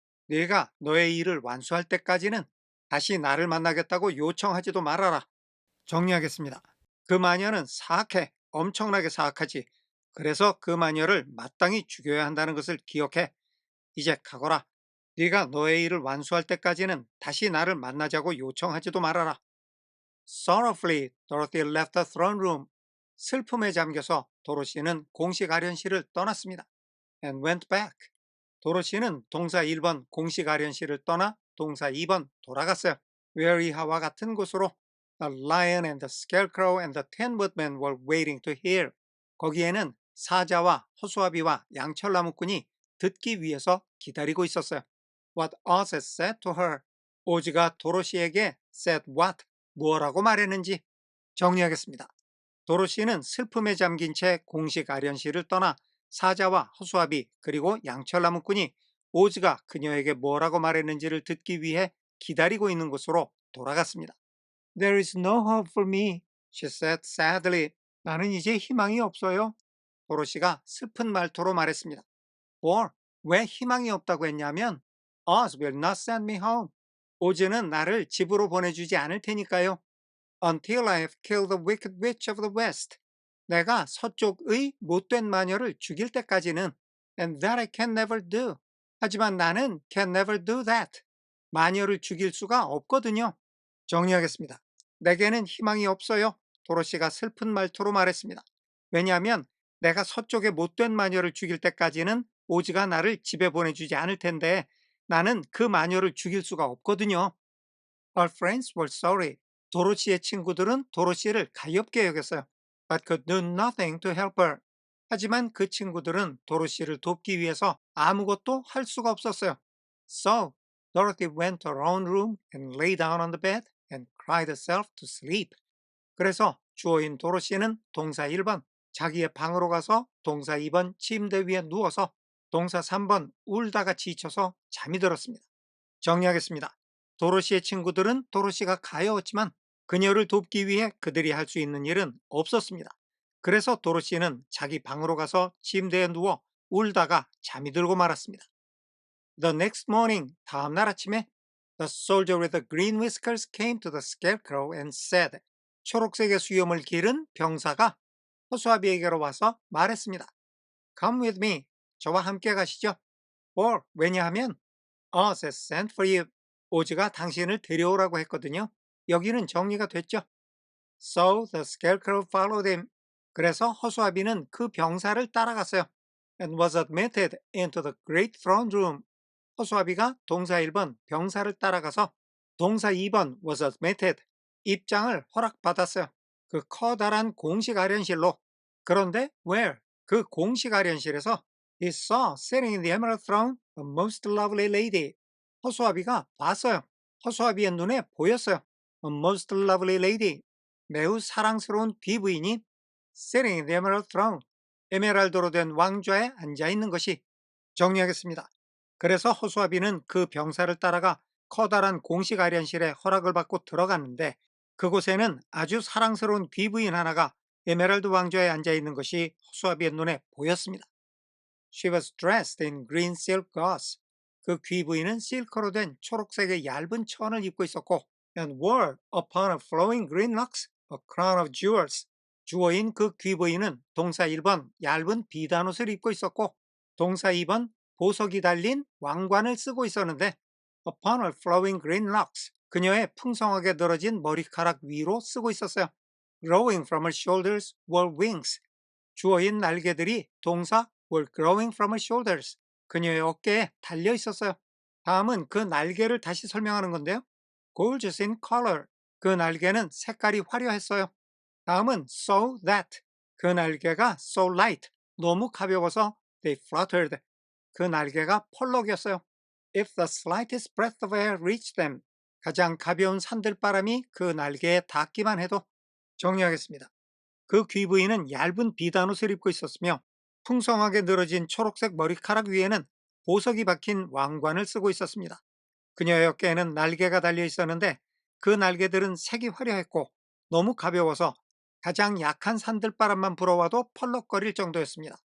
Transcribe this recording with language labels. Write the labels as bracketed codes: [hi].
[ko] 네가 너의 일을 완수할 때까지는 다시 나를 만나겠다고 요청하지도 말아라. 정리하겠습니다. 그 마녀는 사악해. 엄청나게 사악하지. 그래서 그 마녀를 마땅히 죽여야 한다는 것을 기억해. 이제 가거라. 네가 너의 일을 완수할 때까지는 다시 나를 만나자고 요청하지도 말아라. [en] Sorrowfully, Dorothy left the throne room. [ko] 슬픔에 잠겨서 도로시는 공식 아련실을 떠났습니다. [en] And went back. [ko] 도로시는 동사 1번 공식 아련실을 떠나 동사 2번 돌아갔어요. Where 이하와 같은 곳으로. [en] The lion and the scarecrow and the tin woodman were waiting to hear. [ko] 거기에는 사자와 허수아비와 양철나무꾼이 듣기 위해서 기다리고 있었어요. [en] What Oz had said to her. [ko] 오즈가 도로시에게 [en] said what, [ko] 무엇라고 말했는지 정리하겠습니다. 도로시는 슬픔에 잠긴 채 공식 아련실을 떠나 사자와 허수아비 그리고 양철나무꾼이 오즈가 그녀에게 뭐라고 말했는지를 듣기 위해 기다리고 있는 곳으로 돌아갔습니다. [en] There is no hope for me, she said sadly. [ko] 나는 이제 희망이 없어요. 도로시가 슬픈 말투로 말했습니다. [en] For, [ko] 왜 희망이 없다고 했냐면 [en] Oz will not send me home. [ko] 오즈는 나를 집으로 보내주지 않을 테니까요. [en] Until I have killed the wicked witch of the west. [ko] 내가 서쪽의 못된 마녀를 죽일 때까지는 [en] And that I can never do. [ko] 하지만 나는 [en] can never do that. [ko] 마녀를 죽일 수가 없거든요. 정리하겠습니다. 내게는 희망이 없어요. 도로시가 슬픈 말투로 말했습니다. 왜냐하면 내가 서쪽의 못된 마녀를 죽일 때까지는 오즈가 나를 집에 보내주지 않을 텐데 나는 그 마녀를 죽일 수가 없거든요. Her friends were sorry. 도로시의 친구들은 도로시를 가엾게 여겼어요. But could do nothing to help her. 하지만 그 친구들은 도로시를 돕기 위해서 아무것도 할 수가 없었어요. So, Dorothy went to her own room and lay down on the bed and cried herself to sleep. 그래서 주어인 도로시는 동사 1번 자기의 방으로 가서 동사 2번 침대 위에 누워서 동사 3번 울다가 지쳐서 잠이 들었습니다. 정리하겠습니다. 도로시의 친구들은 도로시가 가여웠지만 그녀를 돕기 위해 그들이 할 수 있는 일은 없었습니다. 그래서 도로시는 자기 방으로 가서 침대에 누워 울다가 잠이 들고 말았습니다. [en] The next morning, [ko] 다음날 아침에 [en] The soldier with the green whiskers came to the scarecrow and said, [ko] 초록색의 수염을 기른 병사가 허수아비에게로 와서 말했습니다. [en] Come with me. [ko] 저와 함께 가시죠. [en] For, [ko] 왜냐하면 [en] Oz has sent for you. [ko] 오즈가 당신을 데려오라고 했거든요. 여기는 정리가 됐죠. [en] So the scarecrow followed him. [ko] 그래서 허수아비는 그 병사를 따라갔어요. [en] And was admitted into the great throne room. [ko] 허수아비가 동사 1번 병사를 따라가서 동사 2번 [en] was admitted. [ko] 입장을 허락받았어요. 그 커다란 공식 아련실로. 그런데 [en] where? [ko] 그 공식 아련실에서 [en] He saw sitting in the emerald throne a most lovely lady. [ko] 허수아비가 봤어요. 허수아비의 눈에 보였어요. [en] A most lovely lady. [ko] 매우 사랑스러운 귀부인이 [en] sitting in the emerald throne. [ko] 에메랄드로 된 왕좌에 앉아 있는 것이 정리하겠습니다. 그래서 허수아비는 그 병사를 따라가 커다란 공식 아련실에 허락을 받고 들어갔는데 그곳에는 아주 사랑스러운 귀부인 하나가 에메랄드 왕좌에 앉아 있는 것이 허수아비의 눈에 보였습니다. [en] She was dressed in green silk gauze. [ko] 그 귀부인은 실크로 된 초록색의 얇은 천을 입고 있었고 [en] and wore upon her flowing green locks a crown of jewels. [ko] 주어인 그 귀부인은 동사 1번 얇은 비단옷을 입고 있었고 동사 2번 보석이 달린 왕관을 쓰고 있었는데 [en] upon her flowing green locks. [ko] 그녀의 풍성하게 늘어진 머리카락 위로 쓰고 있었어요. [en] Growing from her shoulders were wings. [ko] 주어인 날개들이 동사 [en] were growing from her shoulders. [ko] 그녀의 어깨에 달려 있었어요. 다음은 그 날개를 다시 설명하는 건데요. [en] Gorgeous in color. [ko] 그 날개는 색깔이 화려했어요. 다음은 [en] so that. [ko] 그 날개가 [en] so light. [ko] 너무 가벼워서 [en] they fluttered. [ko] 그 날개가 펄럭였어요. [en] If the slightest breath of air reached them. [ko] 가장 가벼운 산들바람이 그 날개에 닿기만 해도. 정리하겠습니다. 그 귀부인은 얇은 비단옷을 입고 있었으며 풍성하게 늘어진 초록색 머리카락 위에는 보석이 박힌 왕관을 쓰고 있었습니다. 그녀의 어깨에는 날개가 달려 있었는데 그 날개들은 색이 화려했고 너무 가벼워서 가장 약한 산들바람만 불어와도 펄럭거릴 정도였습니다.